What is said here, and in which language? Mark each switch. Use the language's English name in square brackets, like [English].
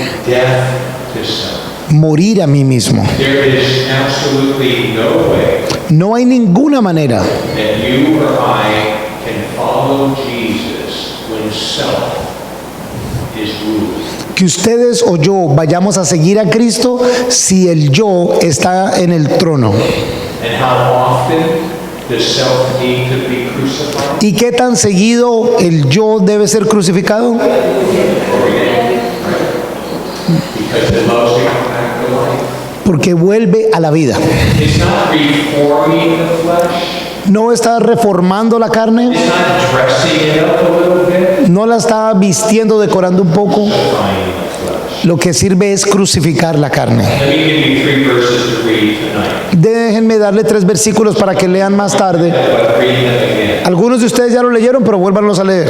[English] Death to self. [Spanish] Morir a mí mismo. [English] There is absolutely no way [Spanish] No hay ninguna manera [English] that you or I can follow Jesus when self is ruling. [Spanish] que ustedes o yo vayamos a seguir a Cristo si el yo está en el trono. [English] And how often does self need to be crucified? [Spanish] ¿Y qué tan seguido el yo debe ser crucificado? [English] Because it loves to come back to life. [Spanish] Porque vuelve a la vida. [English] It's not reforming the flesh. [Spanish] No está reformando la carne, [English] It's not dressing it up a little bit. [Spanish] no no la está vistiendo, decorando un poco, lo que sirve es crucificar la carne. [English] Let me give you 3 verses to read tonight. [Spanish] Déjenme darle 3 versículos para que lean más tarde. [English] But read them again. [Spanish] Algunos de ustedes ya lo leyeron, pero vuélvanlos a leer.